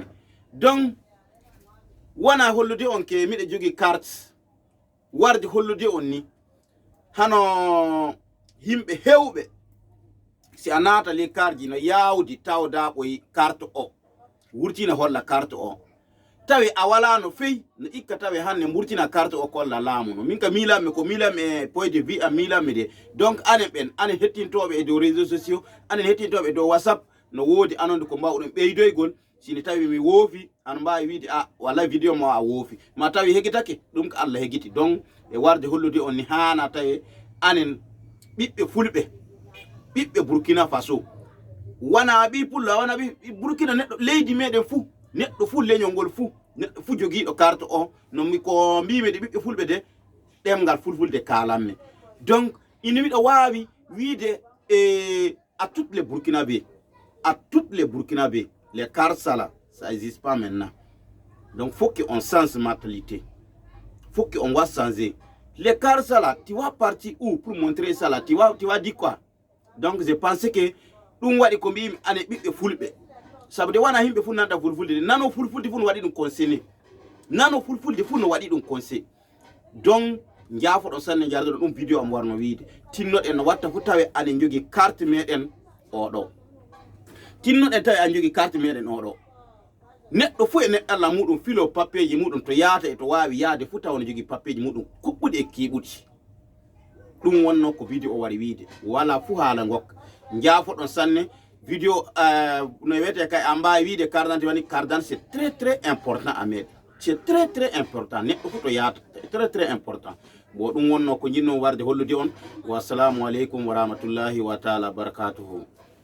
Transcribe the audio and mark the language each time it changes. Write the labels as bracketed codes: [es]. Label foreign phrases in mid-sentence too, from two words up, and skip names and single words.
[ff] Donc wona hollude on ke miɗe jogi carte warde hollude on ni hano yimɓe hewɓe si a naata ley karji no yawdi tawda ɓoyi carte o wurtina holla carte o tawi a wala no feyi no ikka tawi hande murtina carte o kolla laamu no min ka miilanmi ko miilanmi e [fr] point de vue [ff] am miilanmi de. Donc anen ɓen anen hettintoɓe e dow [fr] réseaux sociaux [ff] anen hettintoɓe e dow WhatsApp no woodi anonde ko mbawɗon ɓeydoygol sini tawi mi woofi an mbawi wiide a walla vidéo ma a woofi ma tawi heguitake ɗum ko Allah heguiti. Donc e warde hollude on ni hana tawe anen ɓiɓɓe fulɓe ɓiɓɓe Burkina Faso wona ɓi pullo wona ɓi Burkina neɗɗo leydi meɗen fuu neɗɗo fuu leñol ngol fuu neɗɗo fuu jogiɗo carte o no mi ko mbimi de ɓiɓɓe fulɓe de ɗemgal fulfulde kalanmi. [fr] Donc [ff] ina wiɗo wawi wiide [fr] à toutes les Burkinabés les cartes là ça existe pas maintenant. Donc faut qu'on change mentalité, faut qu'on va changer les cartes là. Tu vas partir où pour montrer ça là? Tu vas dire quoi? donc je pense que [ff] ɗum waɗi ko mbimi ane ɓiɓɓe fulɓe sabu de wana himɓe fu nanta fulfulde nano fulfulde fu no waɗi ɗum conseillé nano fulfulde fu no waɗi ɗum conseil donc jaafoɗon sanne jardoɗo ɗum vidéo am warno wiide tinnoɗen no watta fu tawe aɗen jogui carte meɗen oɗo tinnoɗen tawi aɗen jogui carte meɗen oɗo neɗɗo fu e neɗɗalla muɗum filo papier ji muɗum to yaata e to wawi yaade fu taw no jogui papier ji muɗum kuɓɓuɗi e kiɓuɗi ɗum wonno ko vidéo o wari wiide wala fu haala gokka jaafoɗon sanne vidéo no wiyete kay a mbawi wiide [fr] carte d'identité [ff] wani [fr] carte d'identité c'est très important [ff] à meɗen [fr] c'est très important [ff] neɗɗo fu to yaata [fr] très important [ff] bo ɗum wonno ko jinno warde hollude on wa [ar] assalamu aleykum wa rahmatullahi wa taala barakatuhu